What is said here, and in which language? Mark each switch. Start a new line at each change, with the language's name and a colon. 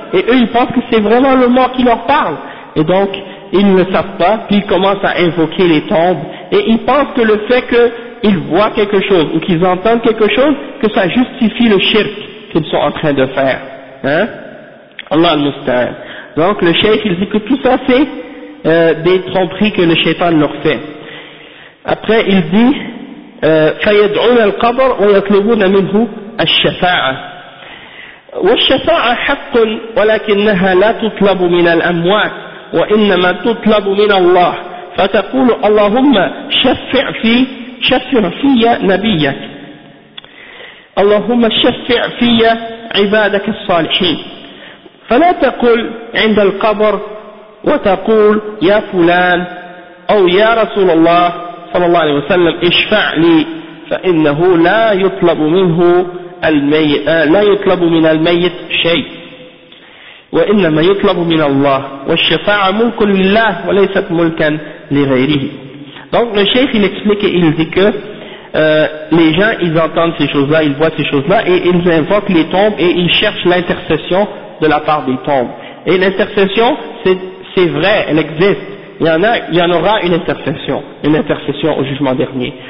French: Et eux, ils pensent que c'est vraiment le mort qui leur parle. Et donc, ils ne le savent pas, puis ils commencent à invoquer les tombes, et ils pensent que le fait qu'ils voient quelque chose, ou qu'ils entendent quelque chose, que ça justifie le shirk qu'ils sont en train de faire. Hein? Allah al-Musta'an. Donc le shirk, il dit que tout ça c'est des tromperies que le shaitan leur fait. Après, il dit,
Arabic: فَيَدْعُونَ الْقَبْرَ وَيَطْلُبُونَ مِنْهُ الشَّفَاعَةَ والشفاعة حق ولكنها لا تطلب من الأموات وإنما تطلب من الله فتقول اللهم شفع في نبيك اللهم شفع في عبادك الصالحين فلا تقل عند القبر وتقول يا فلان أو يا رسول الله صلى الله عليه وسلم اشفع لي فإنه لا يطلب منه لا يطلب من الميت شيء وإنما يطلب من الله والشفاعة ملك لله وليست ملكا لغيره.
French: Donc le chef il explique et il dit que les gens ils entendent ces choses-là, ils voient ces choses-là et ils invoquent les tombes et ils cherchent l'intercession de la part des tombes. Et l'intercession c'est vrai, elle existe. Il y en aura une intercession au jugement dernier.